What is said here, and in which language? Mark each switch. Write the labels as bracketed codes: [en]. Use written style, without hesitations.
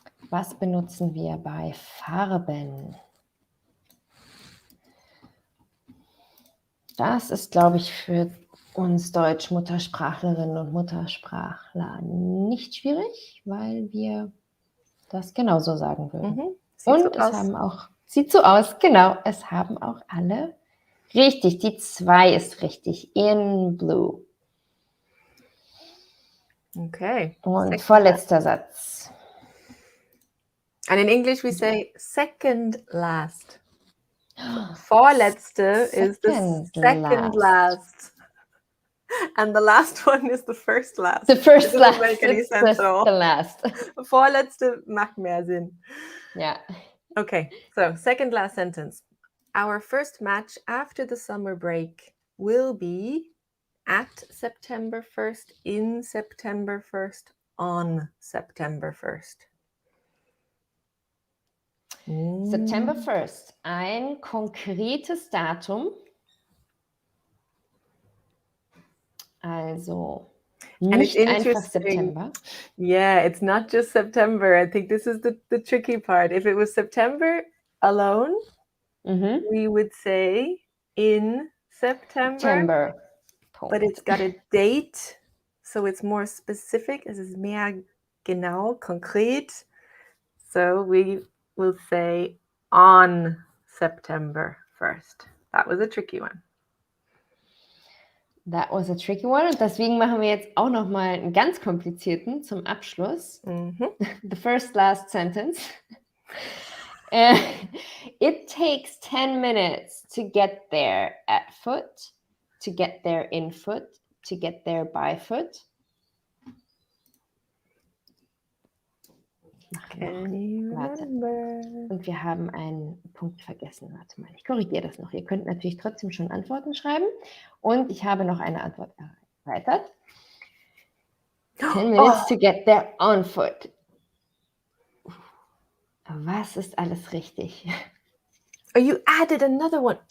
[de] Was benutzen wir bei Farben? Das ist, glaube ich, für uns Deutsch-Muttersprachlerinnen und Muttersprachler nicht schwierig, weil wir das genauso sagen würden. Und es haben auch, sieht so aus, genau, es haben auch alle richtig. Die 2 ist richtig, [en] in blue. [de] Okay. Und vorletzter Satz. [en] And in English we say second last. Vorletzte is the second last. And the last one is the first last. The first It doesn't make any sense at all. The last. [de] Vorletzte macht mehr Sinn. [en] Yeah. Okay, so second last sentence. Our first match after the summer break will be at September 1st, in September 1st, on September 1st. [de] September 1st, ein konkretes Datum. Also nicht einfach September. [en] Yeah, it's not just September. I think this is the tricky part. If it was September alone, we would say in September. But it's got a date, so it's more specific. [de] Es ist mehr genau, konkret. [en] So we will say on September 1st. That was a tricky one. That was a tricky one. [de] Und deswegen machen wir jetzt auch noch mal einen ganz komplizierten zum Abschluss. [en] The first last sentence. It takes 10 minutes to get there at foot, to get there in foot, to get there by foot. [de] Warte. Und wir haben einen Punkt vergessen. Warte mal, ich korrigiere das noch. Ihr könnt natürlich trotzdem schon Antworten schreiben. Und ich habe noch eine Antwort erweitert. [en] 10 minutes to get there on foot. [de] Was ist alles richtig? [en] Oh, you added another one.